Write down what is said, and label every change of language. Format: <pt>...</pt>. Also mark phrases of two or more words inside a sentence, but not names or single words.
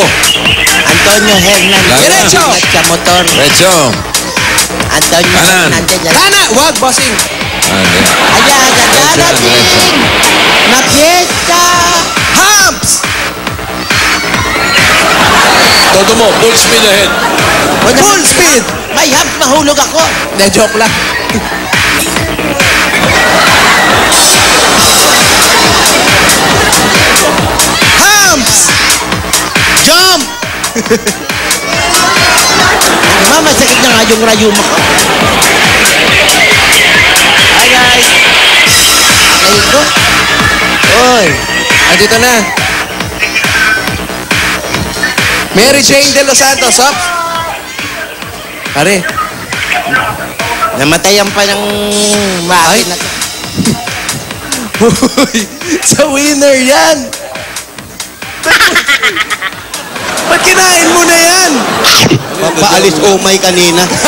<tl>Antonio Hernandez. Diretso! At sa motor. Recho. Antonio Kanan. Hernandez. Kana! Wag, bossing! Hindi. Ayan, dadating na piyesta. Humps! Todo mo.</tl> <en>Full speed ahead. Full speed!</en> <tl>May hump, mahulog ako. Na joke lang. Humps! Jump! Mama, sakit na nga yung rayuma ko.</tl> <en>Hi guys!</en> <tl>Ay ko. Oy! Andito na. Mary Jane de los Santos, hop! Pare, Namatayan pa ng Ay. makina. Uy, sa winner yan! Ba't kinain mo na yan? Papaalis umay kanina.</tl>